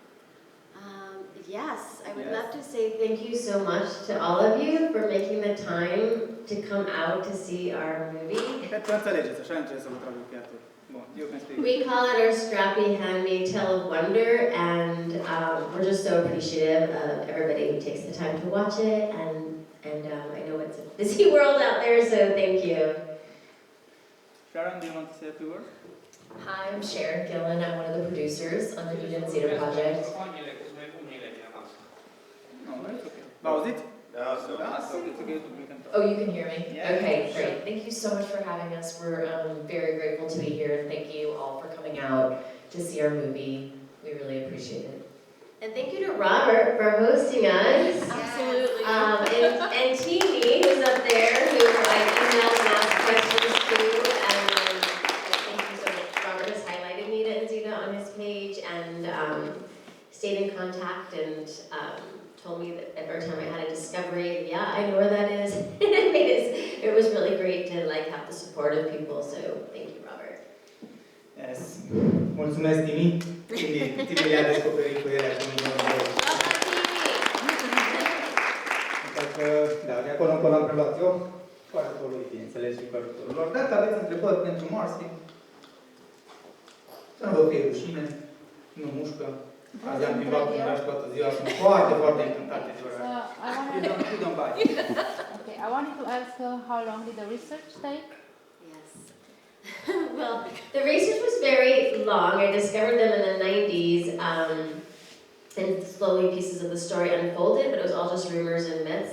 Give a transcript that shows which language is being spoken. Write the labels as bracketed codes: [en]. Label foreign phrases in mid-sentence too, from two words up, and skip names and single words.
[en] Yes, I would love to say thank you so much to all of you for making the time to come out to see our movie. [ro] Cred că înțelegeți, așa încerc să vă trag chiar. Bun, [en] you can speak. We call it our scrappy handmade tale of wonder, and we're just so appreciative of everybody who takes the time to watch it, and I know it's a busy world out there, so thank you. Sharon, do you want to say a few words? Hi, I'm Sharon Gillen. I'm one of the producers on the Nita and Zita project. No, it's okay. V-auziți? [ro] Da, [en] it's okay. Oh, you can hear me? Yeah. Okay, great. Thank you so much for having us. We're very grateful to be here, and thank you all for coming out to see our movie. We really appreciate it. And thank you to Robert for hosting us. Absolutely. And Teeny, who's up there, who I emailed and asked questions to. And thank you so much. Robert has highlighted Nita and Zita on his page and stayed in contact and told me that every time I had a discovery, yeah, I know where that is. It was really great to have the support of people. So thank you, Robert. Yes. [ro] Mulțumesc, Timi. Timi le-a descoperit cu ele acum. Că, da, de acolo încolo am preluat eu, cu ajutorul lui, bineînțeles, și cu ajutorul lor. Dacă aveți întrebări pentru Marcy, să nu vă fie rușine, nu mușcă. Azi am plimbat prin oraș toată ziua, sunt foarte, foarte încântate de oraș. [en] You don't buy. Okay, I wanted to ask how long did the research take? Yes. Well, the research was very long. I discovered them in the 90s, and slowly pieces of the story unfolded, but it was all just rumors and myths.